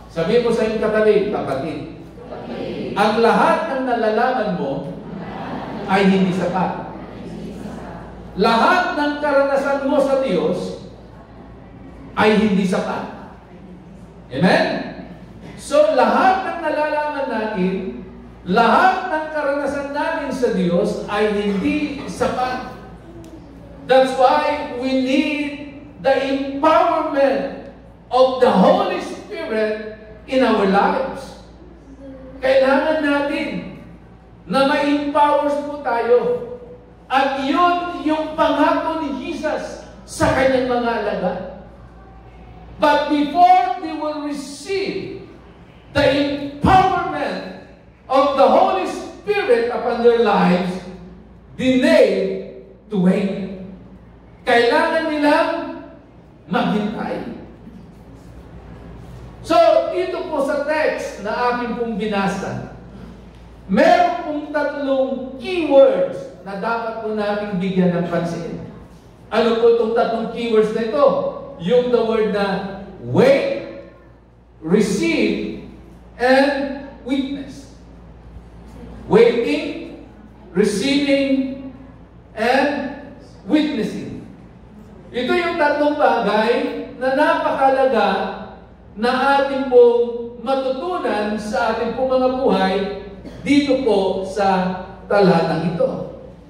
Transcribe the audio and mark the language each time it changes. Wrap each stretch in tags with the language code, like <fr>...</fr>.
<tl>Sabihin mo sa iyong katabi, kapatid. Ang lahat ng nalalaman mo ay hindi sapat. Lahat ng karanasan mo sa Diyos ay hindi sapat. Amen? So, lahat ng nalalaman natin, lahat ng karanasan natin sa Diyos ay hindi sapat.</tl> <en>That's why we need the empowerment of the Holy Spirit in our lives.</en> <tl>Kailangan natin na ma-empower po tayo. At yun yung pangako ni Jesus sa kanyang mga alagad.</tl> <en>But before they will receive the empowerment of the Holy Spirit upon their lives, they need to wait.</en> <tl>Kailangan nilang maghintay. So, dito po sa text na aking pong binasa, meron pong 3 keywords na dapat po nating bigyan ng pansin. Ano po itong 3 keywords na ito? Yung the word na wait, receive, and witness.</tl> <en>Waiting, receiving, and witnessing.</en> <tl>Ito yung 3 bagay na napakalaga na ating pong matutunan sa ating pong mga buhay dito po sa talatang ito.</tl>